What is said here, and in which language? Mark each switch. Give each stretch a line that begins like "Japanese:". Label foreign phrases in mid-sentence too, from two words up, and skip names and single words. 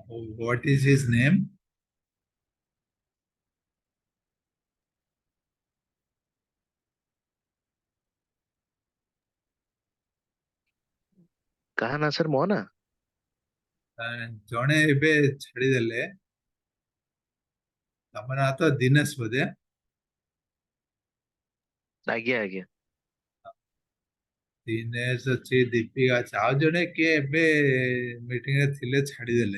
English: What is his name?
Hindi: कहा ना सर मोहना
Odia: ଜଣେ ଏବେ ଛାଡିଦେଲେ ତମ ନାଁ ତ ଦିନେଶ ବୋଧେ ଆଜ୍ଞା ଆଜ୍ଞା ଦିନେଶ ଅଛି ଦୀପିକା ଅଛି ଆଉ ଜଣେ କିଏ ଏବେ ମିଟିଂ ରେ ଥିଲେ ଛାଡିଦେଲେ